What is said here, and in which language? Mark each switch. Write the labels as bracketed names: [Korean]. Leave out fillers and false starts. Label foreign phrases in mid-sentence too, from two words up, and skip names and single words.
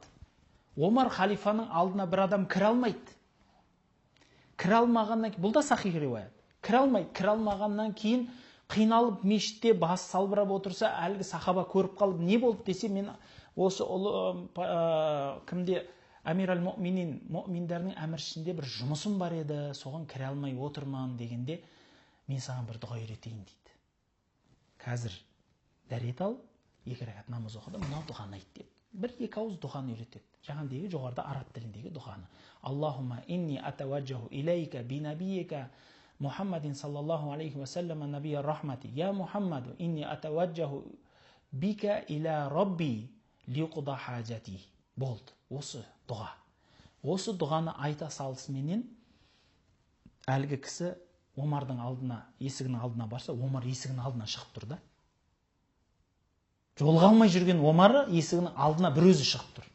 [Kazakh] Омар халифаның алдына бір адам кіре алмайды. Кіре алмағаннан кейін, бұл да сахих риуаят. Кіре алмайды. Кіре алмағаннан кейін қиналып мешітте бас салбырап отырса, әлгі сахаба көріп қалып, не болды десе, мен осы кімде [Arabic] أمير المؤمنين, [Kazakh] мұъминдердің әміршісінде бір жұмысым бар еді, соған кіре алмай отырман дегенде, мен саған бір дұға үйретейін дейді. Қазір дәрет ал, екі рәкат намаз оқыды, мынау дұғаны айт деді. Бір-екі ауыз дұғаны үйретеді. Жаңағыдегі жоғарыда араб тіліндегі дұғаны. [Arabic] اللهم إني أتوجه إليك بنبيك محمد صلى الله عليه وسلم نبي الرحمة. يا محمد إني أتوجه بك إلى ربي لتقضى حاجتي. [Kazakh] Болды. Осы дұға. Осы дұғаны айта салысыменен әлгі кісі Омардың алдына, есігінің алдына барса, Омар есігінің алдына шығып тұр да. Жолға алмай жүрген Омары есігінің алдына бір өзі шығып тұр.